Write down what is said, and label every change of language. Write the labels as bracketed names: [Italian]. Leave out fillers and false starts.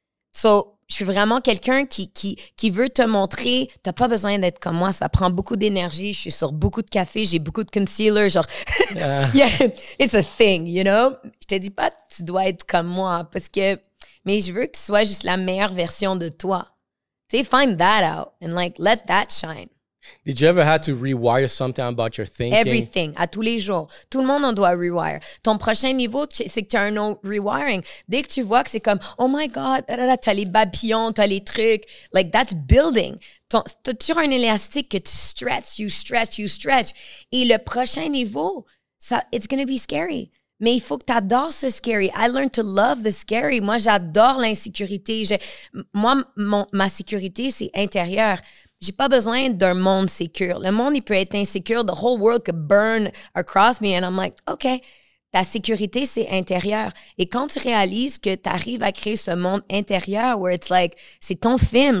[French] So, je suis vraiment quelqu'un qui veut te montrer, t'as pas besoin d'être comme moi, ça prend beaucoup d'énergie, je suis sur beaucoup de café, j'ai beaucoup de concealer, genre, [English] yeah, it's a thing, you know? [French] Je te dis pas que tu dois être comme moi, mais je veux que tu sois juste la meilleure version de toi. Tu sais, [English] find that out and like, let that shine. Did you ever have to rewire something about your thinking? Everything, [French] à tous les jours. Tout le monde, on doit rewire. Ton prochain niveau, c'est que tu as un autre rewiring. Dès que tu vois que c'est comme, [English] oh my God, [French] t'as les babillons, t'as les trucs, [English] like that's building. [French] T'as toujours un élastique que tu stretch, [English] you stretch, you stretch. [French] Et le prochain niveau, [English] it's gonna be scary. [French] Mais il faut que tu adores ce scary. [English] I learned to love the scary. [French] Moi, j'adore l'insécurité. Moi, ma sécurité, c'est intérieur. J'ai pas besoin d'un monde sécure. Le monde, il peut être insécure. [English] The whole world could burn across me. And I'm like, OK, [French] ta sécurité, c'est intérieur. Et quand tu réalises que tu arrives à créer ce monde intérieur [English] where it's like, [French] c'est ton film.